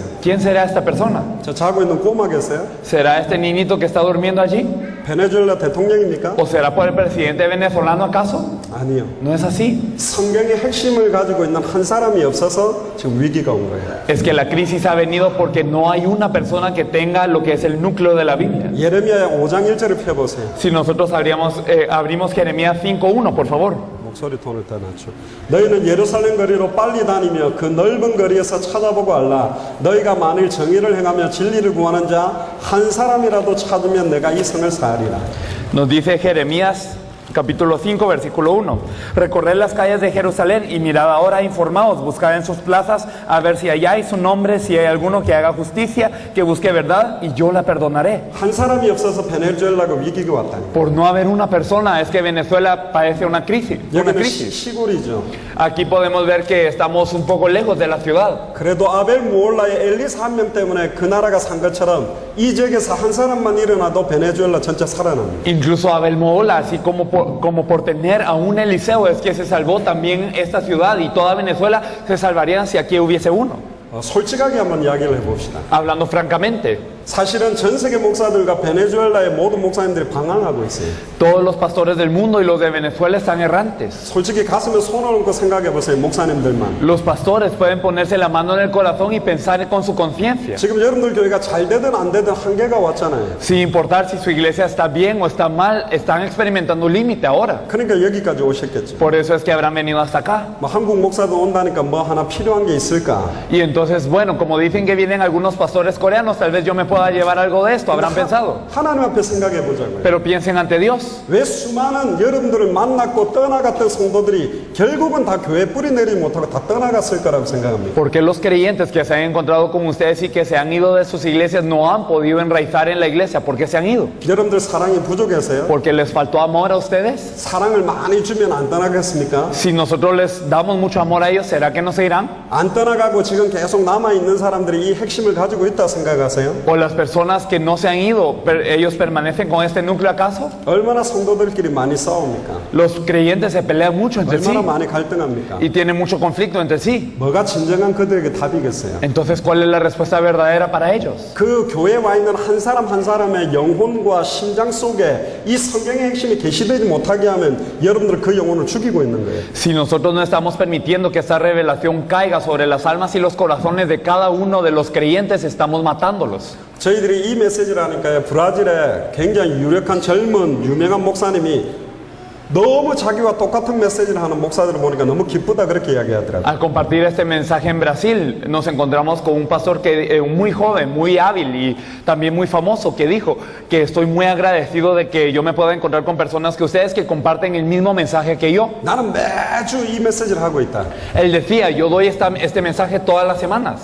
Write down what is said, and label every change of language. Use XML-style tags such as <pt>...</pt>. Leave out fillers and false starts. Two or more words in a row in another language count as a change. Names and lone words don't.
<es>¿Quién será esta persona?</es> <ko>저 자고 있는 꼬마겠어요?</ko> <es>¿Será este niñito que está durmiendo allí?</es> <ko>베네수엘라 대통령입니까?</ko> <es>¿O será por el presidente venezolano acaso?</es> <ko>아니요.</ko> <es>No es así.</es> <ko>성경의 핵심을 가지고 있는 한 사람이 없어서 지금 위기가 온 거예요.</ko> <es>Es que la crisis ha venido porque no hay una persona que tenga lo que es el núcleo de la Biblia.</es> <ko>예레미야 5장 1절을 펴보세요.</ko> <es>Si nosotros abrimos Jeremías 5:1, por favor.</es> <ko>목소리 톤을 더 낮춰. 너희는 예루살렘 거리로 빨리 다니며 그 넓은 거리에서 찾아보고 알라. 너희가 만일 정의를 행하며 진리를 구하는 자 한 사람이라도 찾으면 내가 이 성을 사하리라.</ko> <es>Nos dice Jeremías capítulo 5 versículo 1. Recorred las calles de Jerusalén y mirad ahora, informaos, buscad en sus plazas a ver si halláis un hombre, si hay alguno que haga justicia, que busque verdad y yo la perdonaré.</es> <ko>한 사람이 없어서 베네수엘라가 위기가 왔다.</ko> <es>Por no haber una persona es que Venezuela padece una crisis.</es> <ko>여기는 시골이죠.</ko> <es>Aquí podemos ver que estamos un poco lejos de la ciudad.</es> <ko>그래도 아벨 무올라의 엘리사 한 명 때문에 그 나라가 산 것처럼 이 지역에서 한 사람만 일어나도 베네수엘라 전체 살아납니다.</ko> <es>Incluso Abel Mohola, así como por tener a un Eliseo es que se salvó también esta ciudad y toda Venezuela se salvarían si aquí hubiese uno.</es> <ko>솔직하게 한번 이야기를 해봅시다.</ko> <es>Hablando francamente,</es> <ko>사실은 전 세계 목사들과 베네수엘라의 모든 목사님들이 방황하고 있어요.</ko> <es>todos los pastores del mundo y los de Venezuela están errantes.</es> <ko>솔직히 가슴에 손을 얹고 생각해 보세요, 목사님들만.</ko> <es>Los pastores pueden ponerse la mano en el corazón y pensar con su conciencia,</es> <ko>지금 여러분들 교회가 잘 되든 안 되든 한계가 왔잖아요.</ko> <es>sin importar si su iglesia está bien o está mal, están experimentando un límite ahora.</es> <ko>그러니까 여기까지 오셨겠죠.</ko> <es>Por eso es que habrán venido hasta acá.</es> <ko>뭐 한국 목사도 온다니까 뭐 하나 필요한 게 있을까?</ko> <es>Y entonces, bueno, como dicen que vienen algunos pastores coreanos, tal vez yo me pueda llevar algo de esto, habrán pensado.</es> <ko>하나님 앞에 생각해 보자고요.</ko> <es>Pero piensen ante Dios.</es> <ko>왜 수많은 여러분들을 만났고 떠나갔던 성도들이 결국은 다 교회 뿌리 내리지 못하고 다 떠나갔을 거라고 생각합니다.</ko> <es>¿Por qué los creyentes que se han encontrado con ustedes y que se han ido de sus iglesias no han podido enraizar en la iglesia? ¿Por qué se han ido?</es> <ko>여러분들 사랑이 부족해서요?</ko> <es>¿Porque les faltó amor a ustedes?</es> <ko>사랑을 많이 주면 안 떠나겠습니까?</ko> <es>Si nosotros les damos mucho amor a ellos, ¿será que no se irán?</es> <ko>안 떠나가고 지금 계속 남아있는 사람들이 이 핵심을 가지고 있다 생각하세요?</ko> <es>¿O las personas que no se han ido, ellos permanecen con este núcleo acaso?</es> <ko>얼마나 성도들끼리 많이 싸웁니까?</ko> <es>Los creyentes se pelean mucho entre sí</es> <ko>얼마나 많이 갈등합니까?</ko> <es>y tienen mucho conflicto entre sí.</es> <ko>뭐가 진정한 그들에게 답이겠어요?</ko> <es>Entonces, ¿cuál es la respuesta verdadera para ellos?</es> <ko>그 교회에 와 있는 한 사람 한 사람의 영혼과 심장 속에 이 성경의 핵심이 계시되지 못하게 하면 여러분들 그 영혼을 죽이고 있는 거예요.</ko> <es>Si nosotros no estamos permitiendo que esta revelación caiga sobre las almas y los corazones de cada uno de los creyentes, estamos matándolos.</es> <ko>저희들이 이 메시지를 하니까요, 브라질에 굉장히 유력한 젊은 유명한 목사님이 너무 자기와 똑같은 메시지를 하는 목사들을 보니까 너무 기쁘다 그렇게 이야기하더라고요.</ko> <es>Al compartir este mensaje en Brasil, nos encontramos con un pastor que muy joven, muy hábil y también muy famoso, que dijo que estoy muy agradecido de que yo me pueda encontrar con personas que ustedes que comparten el mismo mensaje que yo.</es> <ko>나는 매주 이 메시지를 하고 있다.</ko> <es>Él decía, yo doy este mensaje todas las semanas.</es>